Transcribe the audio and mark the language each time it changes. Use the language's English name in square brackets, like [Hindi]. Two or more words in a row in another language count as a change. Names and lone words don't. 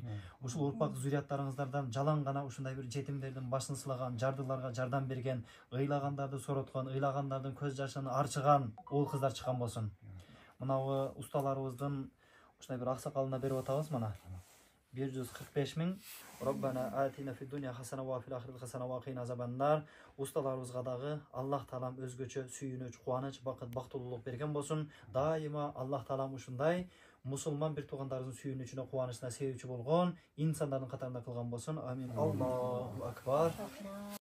[Kyrgyz] Ушул урпак зурияттарыңыздардан жалаң гана ушундай бир жетимдердин башын сылаган, жардыларга жардам берген, ыйлагандарды сороткон, ыйлагандардын көз жашын арчыган уул кыздар чыккан болсун. Мынабу усталарыбыздын ушундай бир аксакалына берип атабыз мына. 145 миң. [Arabic] ربنا آتنا في الدنيا حسنة وفي الآخرة حسنة وقنا عذاب النار. [Kyrgyz] Усталарыбызга дагы Аллах таалам өзгөчө сүйүнүч, кубаныч, бакыт, бактылуулук берген болсун. Дайыма Аллах таалам ушундай мусулман бир туугандарыбыздын сүйүнүчүнө, кубанычына себепчи болгон инсандардын катарында кылган болсун. [Arabic] آمين. الله أكبر.